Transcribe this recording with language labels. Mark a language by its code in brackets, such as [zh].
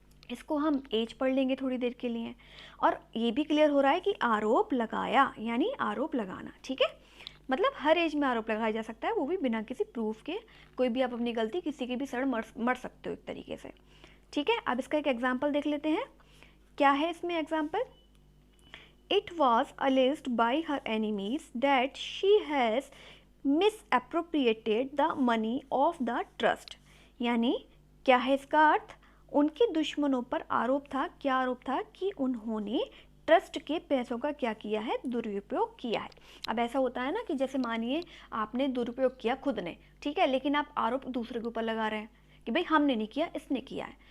[hi] इसको हम एज पढ़ लेंगे थोड़ी देर के लिए, और ये भी क्लियर हो रहा है कि आरोप लगाया यानी आरोप लगाना, ठीक है। मतलब हर एज में आरोप लगाया जा सकता है, वो भी बिना किसी प्रूफ के। कोई भी आप अपनी गलती किसी की भी सड़ मर सकते हो एक तरीके से, ठीक है। अब इसका एक एग्जाम्पल देख लेते हैं, क्या है इसमें example. [en] It was alleged by her enemies that she has misappropriated the money of the trust। [hi] यानी क्या है इसका अर्थ, उनके दुश्मनों पर आरोप था, क्या आरोप था, कि उन्होंने ट्रस्ट के पैसों का क्या किया है, दुरुपयोग किया है। अब ऐसा होता है ना कि जैसे मानिए आपने दुरुपयोग किया खुद ने, ठीक है, लेकिन आप आरोप दूसरे के ऊपर लगा रहे हैं कि भाई हमने नहीं किया, इसने किया है।